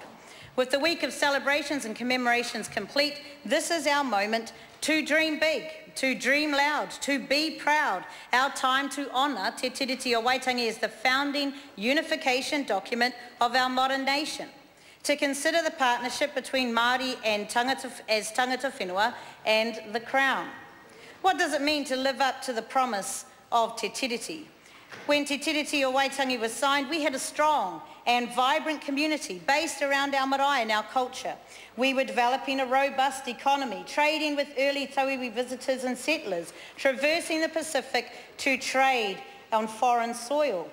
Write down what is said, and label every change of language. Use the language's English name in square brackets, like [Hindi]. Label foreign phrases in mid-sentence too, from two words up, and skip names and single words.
[English] With the week of celebrations and commemorations complete, this is our moment to dream big, to dream loud, to be proud. Our time to honour Te Tiriti o Waitangi as the founding unification document of our modern nation. To consider the partnership between Māori and [Māori] tangata whenua [English] and the Crown. What does it mean to live up to the promise of Te Tiriti? When Te Tiriti o Waitangi was signed, we had a strong and vibrant community based around our marae and our culture. We were developing a robust economy, trading with early tauiwi visitors and settlers, traversing the Pacific to trade on foreign soil.